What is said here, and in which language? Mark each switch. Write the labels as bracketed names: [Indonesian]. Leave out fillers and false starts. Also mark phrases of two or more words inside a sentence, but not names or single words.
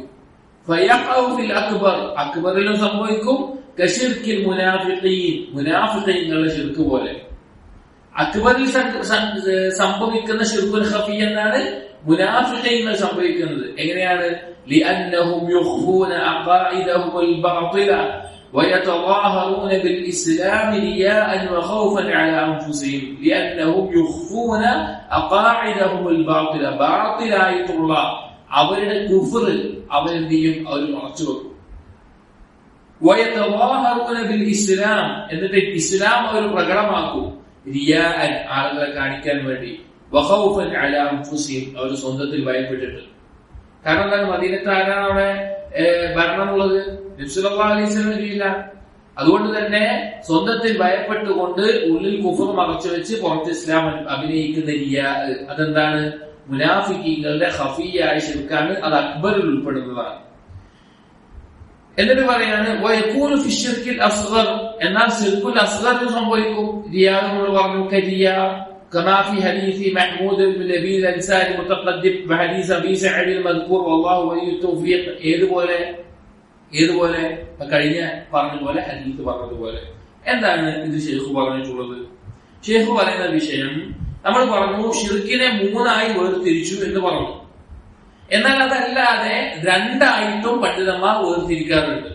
[Arabic] فيقع في الأكبر, [Malayalam] അക്ബറിലും സംഭവിക്കും. [Arabic] كشرك المنافقين, [Malayalam] മുനാഫിഖീങ്ങളുടെ ഷിർക്ക് പോലെ. അക്ബറിൽ സംഭവിക്കുന്ന [Arabic] الشرك الخفي [Malayalam] എന്നാണ് മുനാഫിഖീങ്ങൾ സംഭവിക്കുന്നത്. [Arabic] എങ്ങനെയാണ്? لأنهم يخفون عقائدهم الباطلة ويتظاهرون بالإسلام رياء وخوفا على أنفسهم لأنهم يخفون أقاعدهم الباطلة. [Malayalam] ബാത്തിലായിട്ടുള്ള അവരുടെ കുഫർ അവരെന്ത് ചെയ്യും? അവർ മറച്ചു വെക്കും. [Arabic] ويتظاهرون بالإسلام, [Malayalam] എന്നിട്ട് ഇസ്ലാം അവർ പ്രകടമാക്കും. റിയാഅൻ, ആളുകളെ കാണിക്കാൻ വേണ്ടി. [Arabic] وخوفا على أنفسهم, [Malayalam] അവർ സ്വന്തത്തിൽ ഭയപ്പെട്ടിട്ട്. കാരണം എന്താണ്? മദീനത്ത് ആരാണ് അവിടെ ഭരണമുള്ളത്? നബി [Arabic] صلى الله عليه وسلم [Malayalam] ഇല്ല. അതുകൊണ്ട് തന്നെ സ്വന്തത്തിൽ ഭയപ്പെട്ടുകൊണ്ട് ഉള്ളിൽ കുഫർ മറച്ചു വെച്ച് പുറത്ത് ഇസ്ലാം അഭിനയിക്കുന്ന റിയാ, അതെന്താണ്? മുനാഫിഖീങ്ങളുടെ ഖഫിയായ ശിർക്കാണ്. അത് അക്ബറിൽ ഉൾപ്പെടുന്നതാണ്. എന്നിട്ട് പറയാണ് [Arabic] ويكون في الشرك الأصغر, [Malayalam] എന്നാൽ [Arabic] الشرك الأصغر ഇൽ [Malayalam] സംഭവിക്കും. റിയാ നമ്മൾ പറഞ്ഞു, [Arabic] കരിയ كما في حديث محمود بن لبيد الانصاري المتقدم وحديث ابي سعيد المذكور والله ولي التوفيق. [Malayalam] ഏതുപോലെ കഴിഞ്ഞ പറഞ്ഞതുപോലെ ഹദീസ് പറഞ്ഞതുപോലെ. എന്താണ് ഇത് ഷെയ്ഖ് പറഞ്ഞിട്ടുള്ളത്? ഷെയ്ഖ് പറയുന്ന വിഷയം നമ്മൾ പറഞ്ഞു ഷിർക്കിനെ മൂന്നായി വേർതിരിച്ചു എന്ന് പറഞ്ഞു. എന്നാൽ അതല്ലാതെ രണ്ടായിട്ടും പണ്ഡിതന്മാർ വേർതിരിക്കാറുണ്ട്.